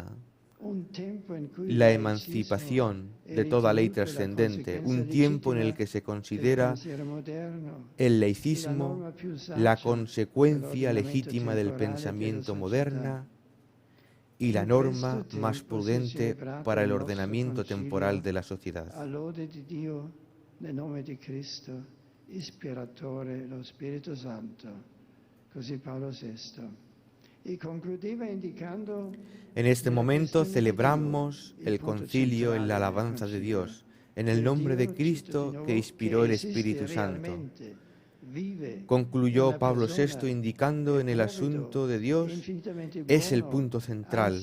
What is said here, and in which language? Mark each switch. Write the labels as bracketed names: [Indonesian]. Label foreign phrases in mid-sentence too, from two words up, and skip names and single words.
[Spanish] La emancipación de toda ley trascendente, un tiempo en el que se considera el laicismo la consecuencia legítima del pensamiento moderna y la norma más prudente para el ordenamiento temporal de la sociedad. [Italian] All'ode di Dio, nel nome di Cristo, ispiratore lo Spirito Santo. Così Paolo VI. Y concludeva indicando. [Spanish] En este momento celebramos el concilio en la alabanza de Dios, en el nombre de Cristo que inspiró el Espíritu Santo. Concluyó Pablo VI indicando en el asunto de Dios es el punto central.